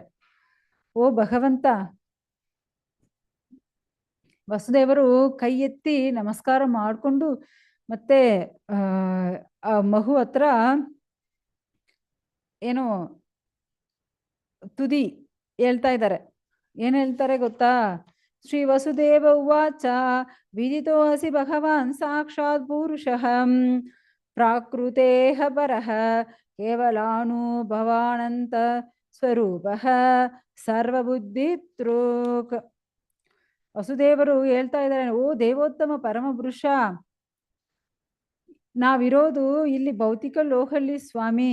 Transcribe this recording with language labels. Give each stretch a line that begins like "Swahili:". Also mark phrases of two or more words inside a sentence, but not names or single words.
Kannada: ಓ ಭಗವಂತ, ವಸುದೇವರು ಕೈ ಎತ್ತಿ ನಮಸ್ಕಾರ ಮಾಡಿಕೊಂಡು ಮತ್ತೆ ಆ ಮಹು ಹತ್ರ ಏನೋ ತುದಿ ಹೇಳ್ತಾ ಇದ್ದಾರೆ. ಏನ್ ಹೇಳ್ತಾರೆ ಗೊತ್ತಾ?
Sanskrit: ಶ್ರೀ ವಸುದೇವ ಉವಾಚ ವಿದಿತೋ ಅಸಿ ಭಗವಾನ್ ಸಾಕ್ಷಾತ್ ಪುರುಷಃ ಪ್ರಾಕೃತೇಹ ಪರಃ ಕೇವಲಾನುಭವಾನಂತ ಸ್ವರೂಪಃ ಸರ್ವಬುದ್ಧಿತೃಕ್.
Kannada: ವಸುದೇವರು ಹೇಳ್ತಾ ಇದ್ದಾರೆ, ಓ ದೇವೋತ್ತಮ ಪರಮಪುರುಷ, ನಾವಿರೋದು ಇಲ್ಲಿ ಭೌತಿಕ ಲೋಕಲ್ಲಿ ಸ್ವಾಮಿ.